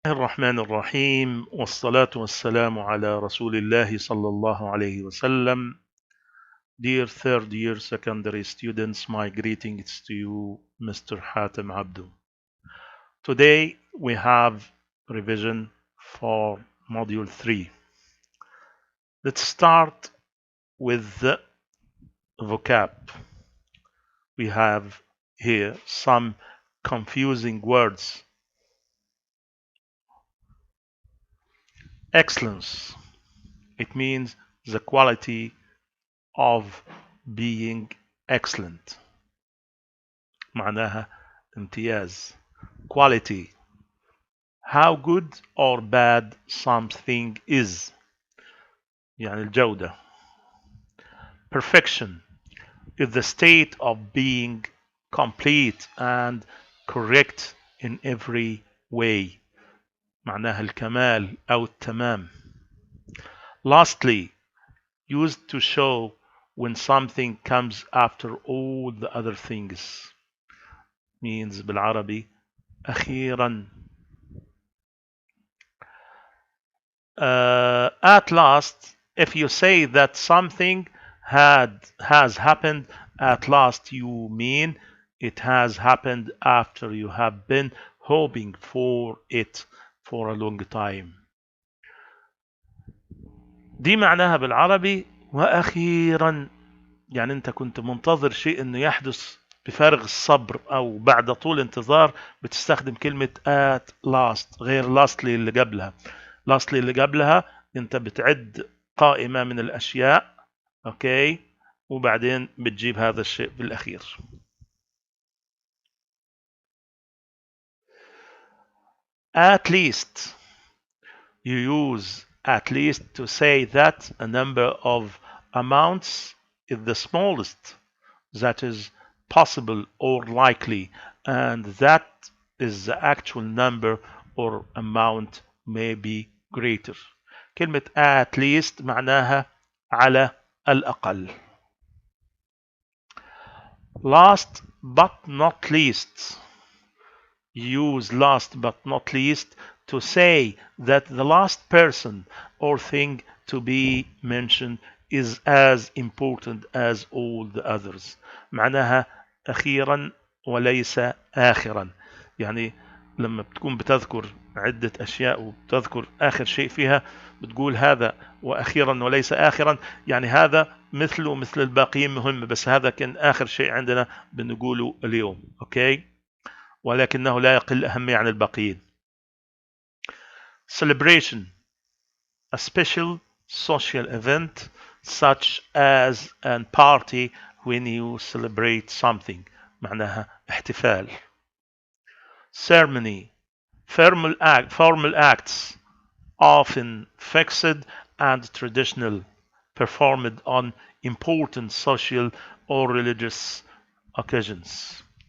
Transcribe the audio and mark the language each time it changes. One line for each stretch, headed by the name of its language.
Arabic: الرحمن الرحيم والصلاة والسلام على رسول الله صلى الله عليه وسلم.
English: Dear third year secondary students, my greetings to you, Mr. Hatem Abdu. Today we have revision for module 3. Let's start with the vocab. We have here some confusing words. Excellence. It means the quality of being excellent.
Arabic: معناها امتياز.
English: Quality. How good or bad something is.
Arabic: يعني الجودة.
English: Perfection is the state of being complete and correct in every way.
Arabic: معناها الكمال أو التمام.
English: Lastly, used to show when something comes after all the other things. Means
Arabic: بالعربي أخيرا.
English: At last, if you say that something has happened at last, you mean it has happened after you have been hoping for it for a long time.
Arabic: دي معناها بالعربي وأخيرا، يعني أنت كنت منتظر شيء أنه يحدث بفارغ الصبر أو بعد طول انتظار، بتستخدم كلمة at last غير lastly اللي قبلها. lastly اللي قبلها أنت بتعد قائمة من الأشياء، أوكي، وبعدين بتجيب هذا الشيء بالأخير.
English: At least. You use at least to say that a number of amounts is the smallest that is possible or likely, and that is the actual number or amount may be greater.
Arabic: كلمة at least معناها على الأقل.
English: Last but not least. Use last but not least to say that the last person or thing to be mentioned is as important as all the others.
Arabic: معناها أخيرا وليس آخرا. يعني لما بتكون بتذكر عدة أشياء وبتذكر آخر شيء فيها بتقول هذا وأخيرا وليس آخرا، يعني هذا مثله مثل الباقيين مهم، بس هذا كان آخر شيء عندنا بنقوله اليوم. أوكي، ولكنه لا يقل أهمية عن الباقيين.
English: Celebration. A special social event such as a party when you celebrate something.
Arabic: معناها احتفال.
English: Ceremony. Formal acts often fixed and traditional, performed on important social or religious occasions.